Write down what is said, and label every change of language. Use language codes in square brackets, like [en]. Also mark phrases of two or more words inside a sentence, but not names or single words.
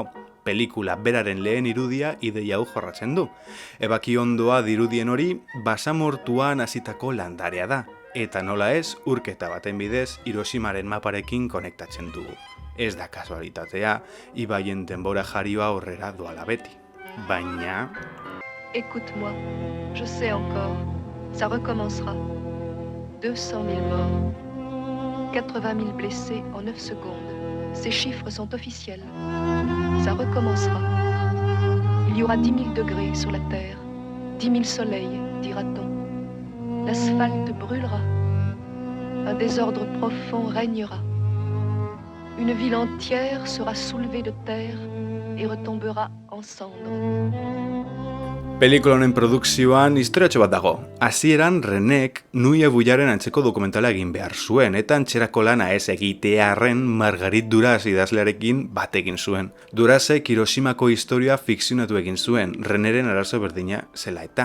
[eu] Pelikula beraren lehen irudia ideia hau jorratzen du. Ebaki ondoa dirudien hori basamortuan hasitako landarea da. Eta nola ez, urketa baten bidez Hiroshimaren maparekin konektatzen dugu. Ez da kasualitatea, ibaien denbora jarioa aurrera doala beti. Baina... [fr] Écoute-moi, je sais encore, ça recommencera. 200 000 morts, 80 000 blessés en 9 secondes. Ces chiffres sont officiels. Ça recommencera. Il y aura 10 000 degrés sur la Terre, 10 000 soleils, dira-t-on. L'asphalte brûlera. Un désordre profond régnera. Une ville entière sera soulevée de terre et retombera en cendres. [eu] Pelikula honen produkzioan historiatxo bat dago. Hasieran Renek Nui Ebullaren antzeko dokumentala egin behar zuen, eta antxerako lana ez egitearren Margarit Duras idazlearekin bat egin zuen. Durasek Hiroshimako historia fikzionatu egin zuen, Reneren arazo berdina zela eta.